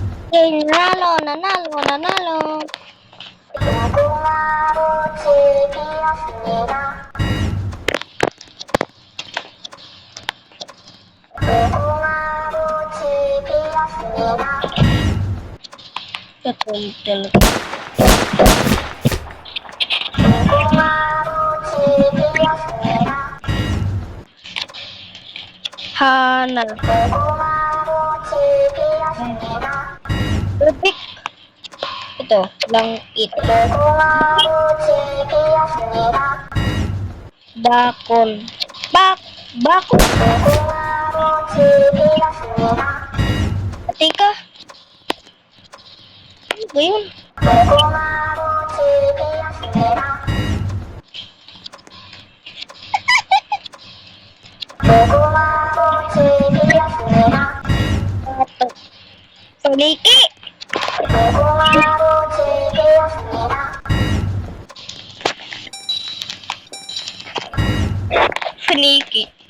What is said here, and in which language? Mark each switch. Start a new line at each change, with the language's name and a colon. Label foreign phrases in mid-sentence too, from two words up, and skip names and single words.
Filipino: Yay, nanalo, nanalo, nanalo.
Korean: 무궁화꽃이 피었습니다. 무궁화꽃이 피었습니다.
Filipino: Katuntel.
Korean: 무궁화꽃이 피었습니다. Hana. 무궁화꽃이 피었습니다.
Filipino: Lupik. Ito, langit.
Korean: 무궁화꽃이 피었습니다.
Filipino: Bakon. Bakon.
Korean: 무궁화꽃이 피었습니다.
Filipino: Teka. Ano ba yun?
Korean: 무궁화꽃이 피었습니다. 무궁화꽃이 피었습니다.
Filipino: Paliki.
Korean: 무궁화꽃이 피었습니다.
Filipino: Paniki.